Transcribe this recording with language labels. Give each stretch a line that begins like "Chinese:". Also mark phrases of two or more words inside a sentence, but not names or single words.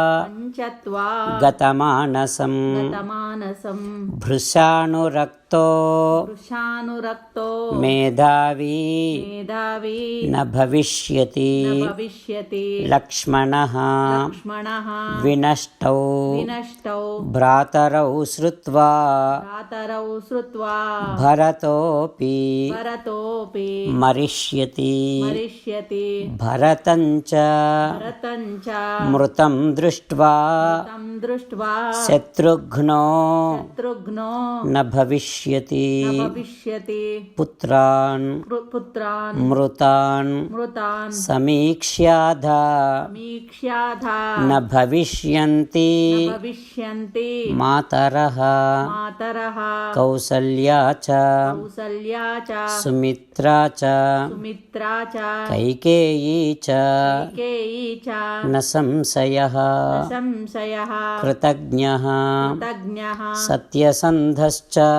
Sanskrit: గతమానసం భృశానురక్తో మేధావి న భవిష్యతి లక్ష్మణః వినష్టౌ భ్రాతరౌ శ్రుత్వా భరతోపి మరిష్యతి భరతంచ మృతం దృష్ట్వా శత్రుఘ్నో న భవిష్యతి भविष्यति भविष्यति पुत्रान् मृतान् समीक्ष्याधा न भविष्यन्ति मातरः कौसल्या च सुमित्रा च कैकेयी च न संशयः कृतज्ञः सत्यसन्धश्च